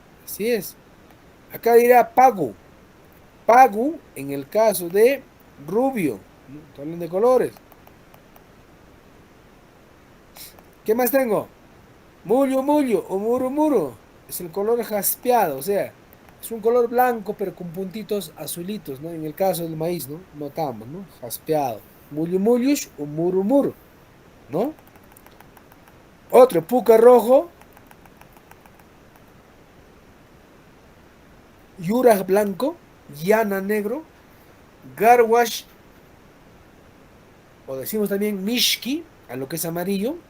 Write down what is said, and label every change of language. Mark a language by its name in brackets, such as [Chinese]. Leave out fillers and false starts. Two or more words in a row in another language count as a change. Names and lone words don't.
[Spanish] Así es. Acá dirá pagu. Pagu en el caso de rubio. ¿No? Estoy hablando de colores. ¿Qué más tengo? [Quechua] Mullo, mullo [Spanish] o [Quechua] muro, muro. [Spanish] Es el color jaspeado, o sea, es un color blanco pero con puntitos azulitos, ¿no? En el caso del maíz, ¿no? Notamos, ¿no? Jaspeado. [Quechua] Mullo, mullush [Spanish] o [Quechua] muro, muro, [Spanish] ¿no? Otro, puca rojo, yuraj blanco, llana negro, garwash, o decimos también mishki, a lo que es amarillo.